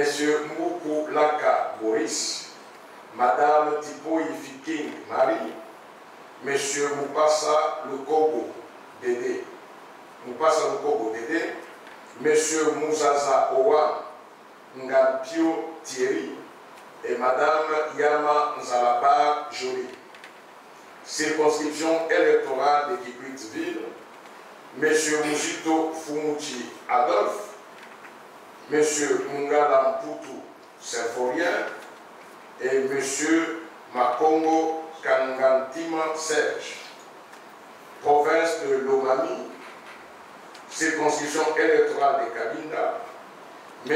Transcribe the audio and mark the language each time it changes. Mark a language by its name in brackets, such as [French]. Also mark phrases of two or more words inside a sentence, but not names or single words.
[French] Moukou Laka Boris, Mme Tipo Yifiking Marie, M. Moupassa Lukobo Dédé, M. Mouzaza Owan Ngampio Thierry et Mme Yama Nzalaba Jolie. Circonscription électorale de Kikwit-Ville, M. Mouzito Fumuchi Adolphe, M. Mungala Mputu Symphorien et M. Makongo Kangantima Serge. Province de Lomami, circonscription électorale de Kabinda, M.